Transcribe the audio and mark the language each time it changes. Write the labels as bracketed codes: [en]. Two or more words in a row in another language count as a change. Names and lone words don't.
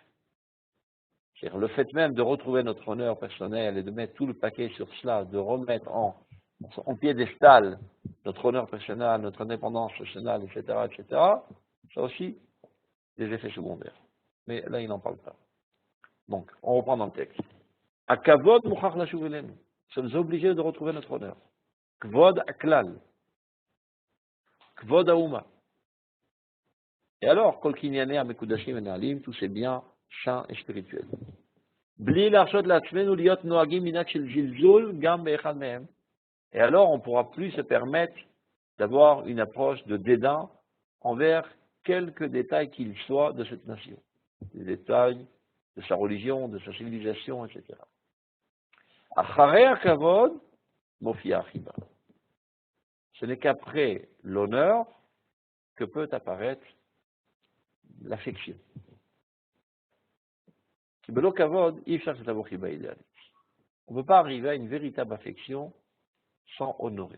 [fr] C'est-à-dire le fait même de retrouver notre honneur personnel et de mettre tout le paquet sur cela, de remettre en piédestal notre honneur personnel, notre indépendance nationale, etc., etc., ça aussi des effets secondaires. Mais là, il n'en parle pas. Donc, on reprend dans le texte. [he] הכבוד מוכרח לשוב אלינו. [fr] Nous sommes obligés de retrouver notre honneur. [he] כבוד הכלל. כבוד האומה. [fr] Et alors, [he] כל קנייני המקודשים והנעלים, [fr] tous ces biens saints et spirituels. [he] בלי להרשות לעצמנו להיות נוהגים מנהג של זלזול גם באחד מהם. [fr] Et alors, on ne pourra plus se permettre d'avoir une approche de dédain envers quelques détails qu'ils soient de cette nation. Des détails de sa religion, de sa civilisation, etc. [he] אחרי הכבוד מופיעה החיבה. [fr] Ce n'est qu'après l'honneur que peut apparaître l'affection. On ne peut pas arriver à une véritable affection sans honorer.